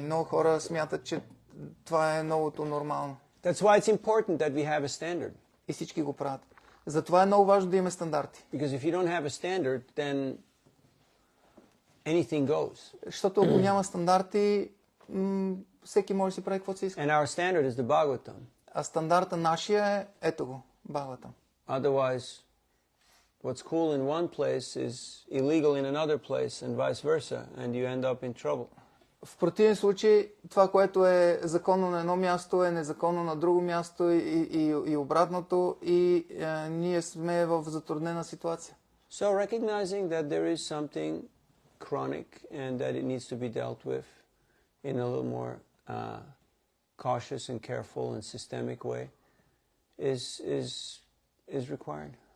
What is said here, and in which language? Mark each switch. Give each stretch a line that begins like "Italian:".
Bulgarian: Много хора смятат, че това е новото нормално.
English: That's why it's important that we have a standard.
Bulgarian: И всички го правят. Затова е много важно да имаме стандарти.
English: Because if you don't have a standard, then anything goes.
Bulgarian: Защото ако няма стандарти, всеки може да си прави каквото си иска.
English: And our standard is the Bhagavatam.
Bulgarian: А стандарта нашия е, ето го, Бхагаватам.
English: Otherwise, what's cool in one place is illegal in another place and vice versa, and you end up in trouble.
Bulgarian: В противен случай, това, което е законно на едно място, е незаконно на друго място и обратното, и ние сме в затруднена ситуация.
English: So recognizing that there is something chronic and that it needs to be dealt with in a little more cautious and careful and systemic way is required.